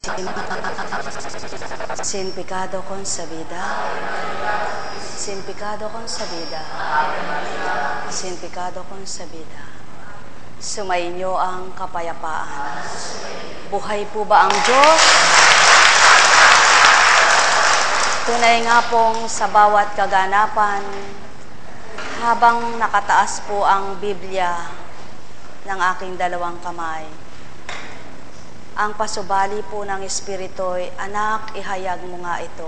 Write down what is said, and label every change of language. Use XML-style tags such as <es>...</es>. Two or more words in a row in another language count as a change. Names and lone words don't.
<es>Sin pecado concebida, sin pecado concebida, sin pecado concebida.</es> <tl>Sumainyo ang kapayapaan. Buhay po ba ang Diyos? Tunay nga pong sa bawat kaganapan, habang nakataas po ang Biblia ng aking dalawang kamay, ang pasubali po ng Espirito'y, anak, ihayag mo nga ito.</tl>